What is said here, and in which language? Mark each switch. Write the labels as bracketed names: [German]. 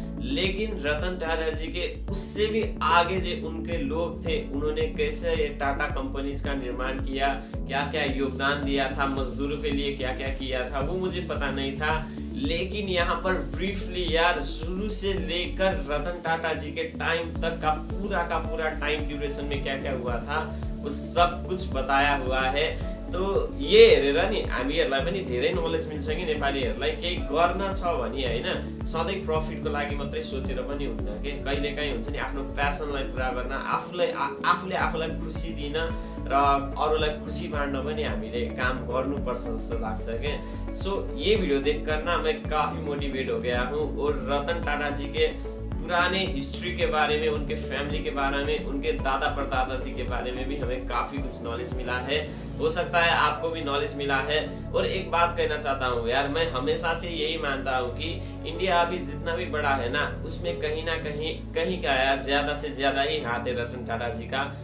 [Hindi] लेकिन रतन टाटा जी के उससे भी आगे जो उनके लोग थे, उन्होंने कैसे ये टाटा कंपनीज का निर्माण किया, क्या क्या योगदान दिया था, मजदूरों के लिए क्या क्या किया था, वो मुझे पता नहीं था। लेकिन यहाँ पर ब्रीफली यार शुरू से लेकर रतन टाटा जी के टाइम तक का पूरा टाइम ड्यूरेशन में क्या क्या हुआ था वो सब कुछ बताया हुआ है। [Nepali] तो ये हेरेर नि हामीहरुलाई पनि धेरै नलेज मिल्छ कि नेपालीहरुलाई केही गर्न छ भने हैन, सधैँ प्रफिटको लागि मात्रै सोचेर पनि हुन्न के, कहिलेकाहीँ हुन्छ नि आफ्नो प्यासनलाई पुरा गर्न, आफूले आफूलाई खुसी दिन र अरूलाई खुसी बाँड्न पनि हामीले काम गर्नुपर्छ जस्तो लाग्छ के। [Hindi] सो ये वीडियो देखकर ना मैं काफी मोटिवेट हो गया हूँ और रतन टाटा जी के पुराने हिस्ट्री के बारे में, उनके फैमिली के बारे में, उनके दादा परदादा जी के बारे में भी हमें काफी कुछ नॉलेज मिला है। हो सकता है आपको भी नॉलेज मिला है। और एक बात कहना चाहता हूँ यार, मैं हमेशा से यही मानता हूँ कि इंडिया अभी जितना भी बड़ा है ना, उसमें कहीं ना कहीं का यार ज्यादा से ज्यादा ही हाथ है रतन टाटा जी का,